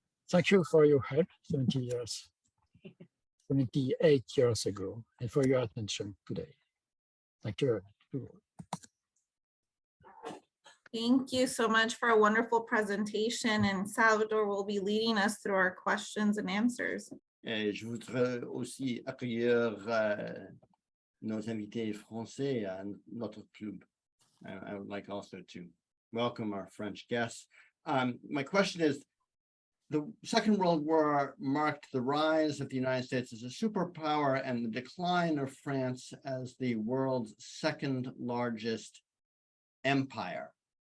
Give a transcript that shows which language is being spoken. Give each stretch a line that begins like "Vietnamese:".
English: Thank you for your help 78 years ago, and for your attention today. Thank you very much. Thank you so much for a wonderful presentation, and Salvador will be leading us through our questions and answers.
French: Je voudrais aussi accueillir nos invités français à notre club.
English: I would like also to welcome our French guests. My question is, the Second World War marked the rise of the United States as a superpower and the decline of France as the world's second largest empire.